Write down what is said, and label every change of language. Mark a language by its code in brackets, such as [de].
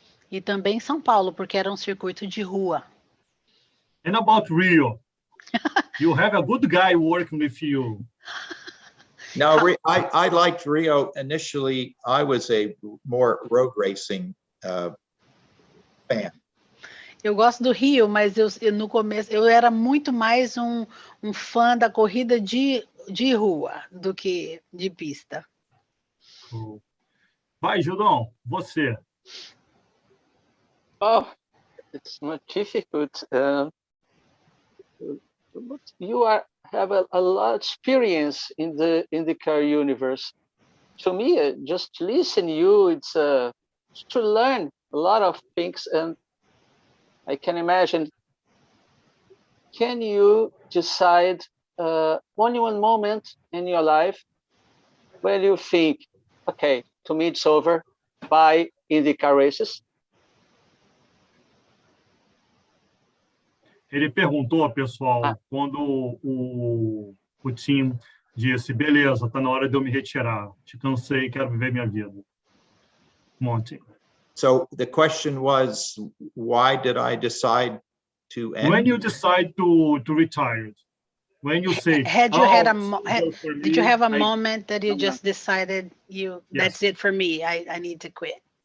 [pt] e também São Paulo, porque era um circuito de rua. [en] And about Rio? You have a good guy working with you. No, I liked Rio initially. I was a more road racing fan. [pt] Eu gosto do Rio, mas no começo eu era muito mais um fã da corrida de rua do que de pista. Cool. Vai, Gildão, você. [en] Oh, it's not difficult. But you have a lot of experience in the car universe. To me, just listen you, it's to learn a lot of things, and I can imagine. Can you decide only one moment in your life when you think, okay, to me it's over, bye IndyCar races? [pt] Ele perguntou, pessoal, quando o Tim disse, beleza, tá na hora de eu me retirar. Te cansei, quero viver minha vida. Monty. [en] So the question was, why did I decide to end? When you decide to retire, when you say, did you have a moment that you just decided that's it for me, I need to quit?